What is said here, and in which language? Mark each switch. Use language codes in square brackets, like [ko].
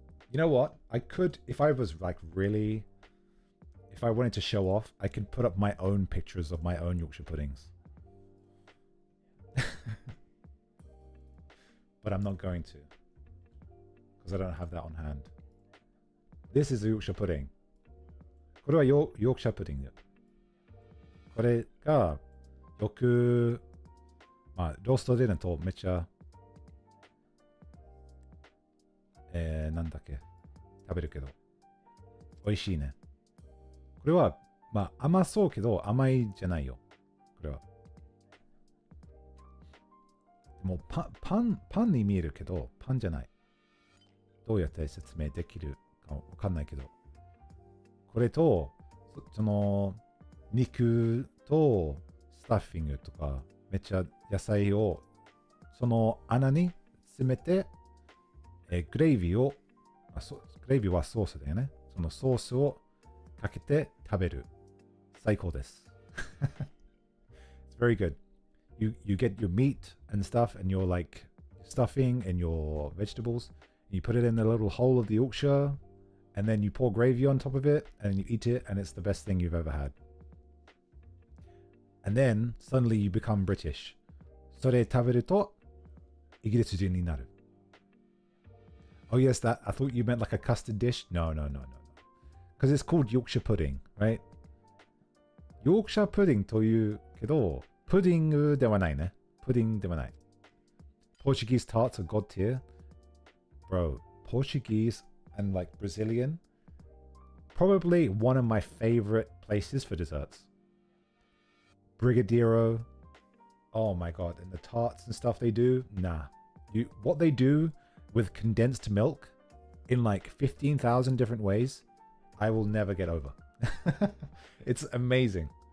[en] You know what? I could... If I was, like, really... If I wanted to show off, I could put up my own pictures of my own Yorkshire puddings. But I'm not going to. Because I don't have that on hand. This is a Yorkshire pudding. [ja] これはヨークシャープディング。これがよく、まあ、ローストディナーとめっちゃ、なんだっけ、食べるけど、美味しいね。これは、まあ、甘そうけど、甘いじゃないよ。これは。でもパンに見えるけど、パンじゃない。どうやって説明できるかわかんないけど。これと、その、肉とスタッフィングとか、めっちゃ野菜を、その穴に詰めて、グレイビーを、グレイビーはソースだよね。そのソースをかけて食べる。最高です。 [en] It's very good. You get your meat and stuff and your like stuffing and your vegetables. And you put it in the little hole of the Yorkshire and then you pour gravy on top of it, and you eat it, and it's the best thing you've ever had. And then suddenly you become British. [ja] それ食べるとイギリス人になる. [en] Oh yes, that I thought you meant like a custard dish. No. Because it's called Yorkshire pudding, right? [ja] Yorkshire pudding というけど、プディングではないね。プディングではない。 [en] Portuguese tarts are god tier. Bro, Portuguese and like Brazilian, probably one of my favorite places for desserts. Brigadeiro. Oh my god, and the tarts and stuff they do. Nah. What they do with condensed milk in like 15,000 different ways, I will never get over. It's amazing.